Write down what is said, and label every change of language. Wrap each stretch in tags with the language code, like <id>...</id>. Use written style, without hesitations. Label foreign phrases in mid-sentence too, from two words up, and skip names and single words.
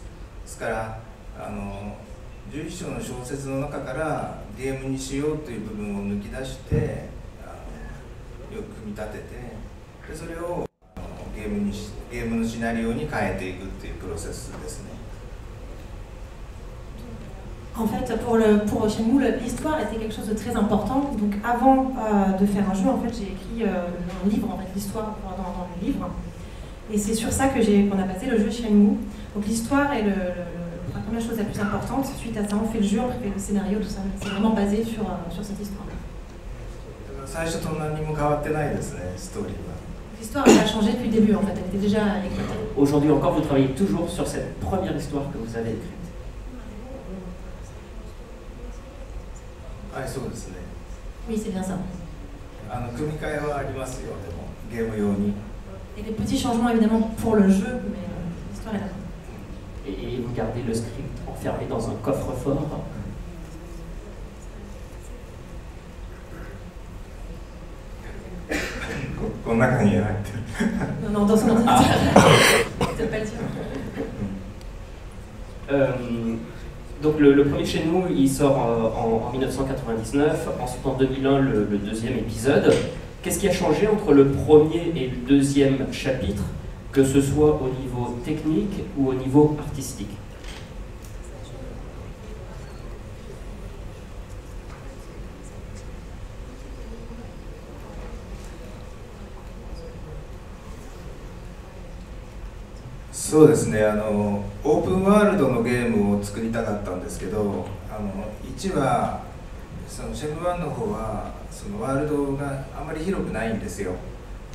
<ja>ですから11章の小説の中からゲームにしようという部分を抜き出してよく組み立ててでそれをゲームのシナリオに変えていくっていうプロセスですね。</ja> <fr>En fait, pour Shenmue, l'histoire était quelque chose de très important. Donc, avant de faire un jeu, en fait, j'ai écrit un livre, en fait, l'histoire dans le livre. Et c'est sur ça qu'on a basé le jeu Shenmue. Donc, l'histoire est la première chose la plus importante. Suite à ça, on fait le jeu, on fait le scénario, tout ça. C'est vraiment basé sur cette histoire.</fr> <ja>最初と何も変わってないですね、ストーリーは。</ja> <fr>L'histoire n'a pas changé depuis le début, en fait, elle était déjà écrite. Aujourd'hui encore, vous travaillez toujours sur cette première histoire que vous avez écrite.</fr> <ja>はい、そうですね。</ja> <fr>Oui, c'est bien ça.</fr> <ja>組み替えはありますよ、でもゲーム用に。</ja> <fr>Et des petits changements évidemment pour le jeu, mais l'histoire est là. Et vous gardez le script enfermé dans un coffre-fort.</fr> <ja>この中に入ってる。</ja> <fr>Non, dans son ordinateur. C'est pas le tien. Donc le premier Shenmue, il sort en 1999, ensuite en 2001 le deuxième épisode. Qu'est-ce qui a changé entre le premier et le deuxième chapitre, que ce soit au niveau technique ou au niveau artistique?</fr> <ja>そうですね、オープンワールドのゲームを作りたかったんですけど1はそのシェム1の方はそのワールドがあまり広くないんですよ。</ja>